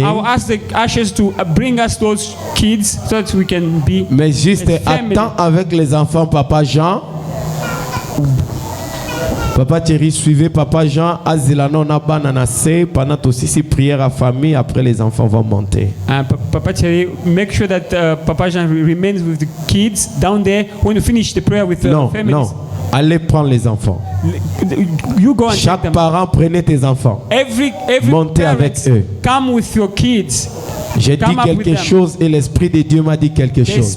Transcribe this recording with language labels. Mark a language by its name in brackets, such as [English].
[English] I will ask the ushers to bring us those kids so that we can be. [French] Mais juste attends avec les enfants, Papa Jean. Papa Thierry, suivez Papa Jean. Azilano Nabananase. Pendant aussi prière à famille, après les enfants vont monter. [English] Papa Thierry, make sure that Papa Jean remains with the kids down there when you finish the prayer with the families. [French] Non, allez prendre les enfants. [English] You go and [French] chaque parent, prenez tes enfants. [English] Every [French] montez avec eux. [English] Come with your kids. [French] J'ai dit quelque chose et l'Esprit de Dieu m'a dit quelque chose.